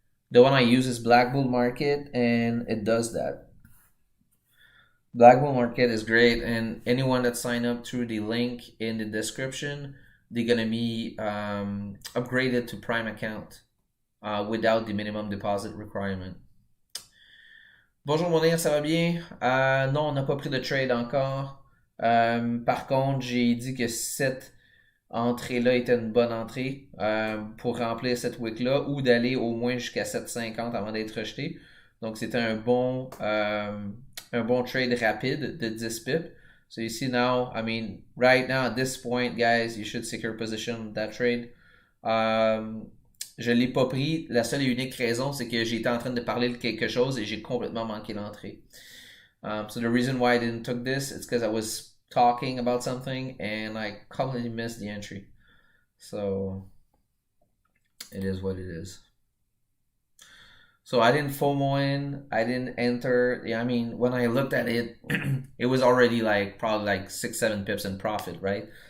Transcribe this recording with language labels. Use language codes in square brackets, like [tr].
[en] The one I use is Black Bull Market, and it does that. Black Bull Market is great, and anyone that signed up through the link in the description, they're gonna be upgraded to Prime account without the minimum deposit requirement. [fr] Bonjour mon ça va bien? Non, on n'a pas pris de trade encore. Par contre, j'ai dit que cette entrée-là était une bonne entrée pour remplir cette wick-là ou d'aller au moins jusqu'à 7,50 avant d'être rejeté. Donc, c'était un bon trade rapide de 10 pips. [en] So you see now, right now at this point, guys, you should secure position that trade. [fr] Je l'ai pas pris. La seule et unique raison, c'est que j'étais en train de parler de quelque chose et j'ai complètement manqué l'entrée. [en] So the reason why I didn't took this, it's because I was talking about something and I completely missed the entry. So it is what it is. So I didn't FOMO in, I didn't enter. When I looked at it, it was already probably 6-7 pips in profit, right?